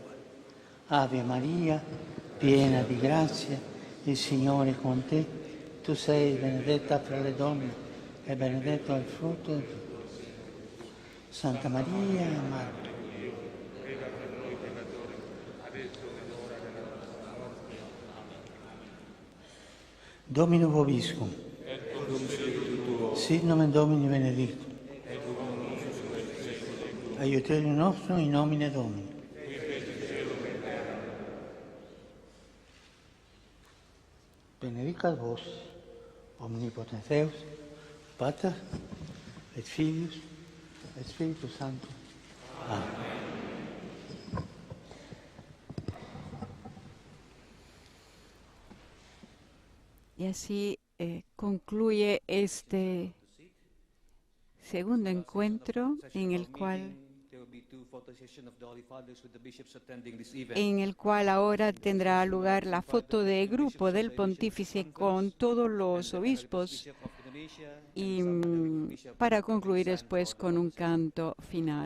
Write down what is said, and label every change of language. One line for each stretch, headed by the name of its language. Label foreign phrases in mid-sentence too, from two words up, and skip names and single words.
Italian: Ave Maria, piena di grazia, il Signore è con te. Tu sei benedetta fra le donne e benedetto è il frutto del tuo seno. Santa Maria, Madre.
Latin: Domino vobiscum. Sit nomen Domini benedictum. Aiuterium nostrum in nomine Domini. Benedicat vos, omnipotens Deus, Pater, et Filius, et Spiritus Sanctus.
Spanish: Amén. Y así concluye este segundo encuentro en el cual ahora tendrá lugar la foto de grupo del pontífice con todos los obispos, y para concluir después con un canto final.